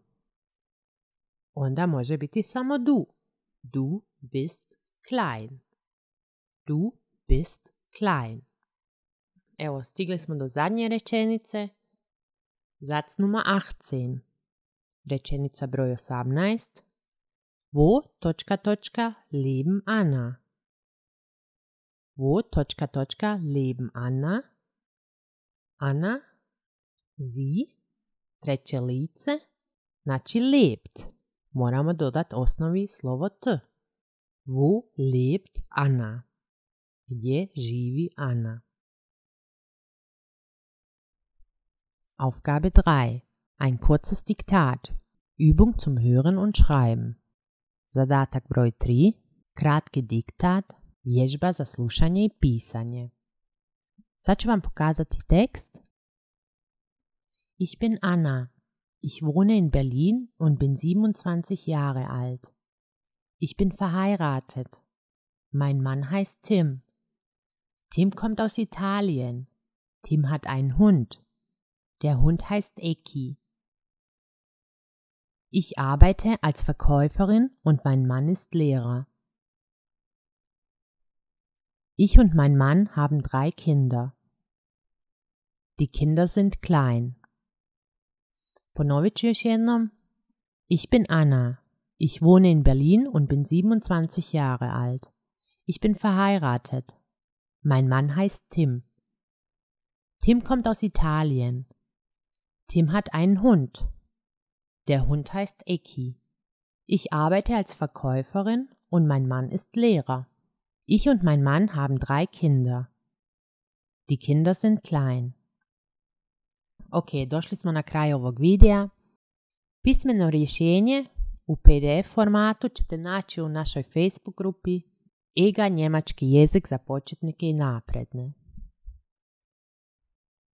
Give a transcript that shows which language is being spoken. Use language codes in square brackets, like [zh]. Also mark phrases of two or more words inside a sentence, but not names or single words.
[hr] Onda može biti samo du. [de] Du bist klein. Du bist klein. [hr] Evo, stigli smo do zadnje rečenice. [de] Satz Nummer 18. [hr] Rečenica broj 18. [de] Wo, leben Anna? Wo, leben Anna? Anna, sie, [hr] treće lice, znači lebt. Moramo dodati osnovi slovo t. [de] Wo lebt Anna? [hr] Gdje živi Anna? [de] Aufgabe 3. Ein kurzes Diktat. Übung zum Hören und Schreiben. [hr] Zadatak broj 3. Kratki diktat. Vježba za slušanje i pisanje. Sad ću vam pokazati tekst. [de] Ich bin Anna. Ich wohne in Berlin und bin 27 Jahre alt. Ich bin verheiratet. Mein Mann heißt Tim. Tim kommt aus Italien. Tim hat einen Hund. Der Hund heißt Eki. Ich arbeite als Verkäuferin und mein Mann ist Lehrer. Ich und mein Mann haben 3 Kinder. Die Kinder sind klein. [hr] Ponovit ću još jednom. [de] Ich bin Anna. Ich wohne in Berlin und bin 27 Jahre alt. Ich bin verheiratet. Mein Mann heißt Tim. Tim kommt aus Italien. Tim hat einen Hund. Der Hund heißt Eki. Ich arbeite als Verkäuferin und mein Mann ist Lehrer. Ich und mein Mann haben 3 Kinder. Die Kinder sind klein. [hr] Ok, došli smo na kraj ovog videa. Pismeno rješenje u PDF formatu ćete naći u našoj Facebook grupi EGA njemački jezik za početnike i napredne.